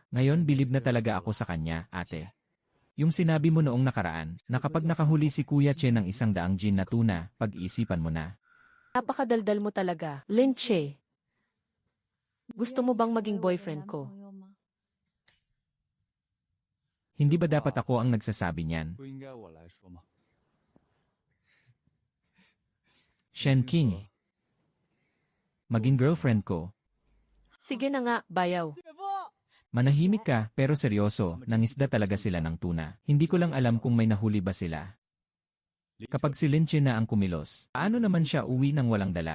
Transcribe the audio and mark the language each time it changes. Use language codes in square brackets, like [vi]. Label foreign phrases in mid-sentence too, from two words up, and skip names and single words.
[tl] Ngayon bilib na talaga ako sa kanya, ate. Yung sinabi mo noong nakaraan, na kapag nakahuli si Kuya Che ng 100 gin na tuna, pag-iisipan mo na. Napakadaldal mo talaga. Lin Che, gusto mo bang maging boyfriend ko? Hindi ba dapat ako ang nagsasabi niyan? [zh] 不应该我来说吗？ [tl] Shen King. Maging girlfriend ko. Sige na nga, bayaw. Manahimik ka, pero seryoso, nangisda talaga sila ng tuna. Hindi ko lang alam kung may nahuli ba sila. Kapag si Lin Che na ang kumilos, paano naman siya uwi ng walang dala?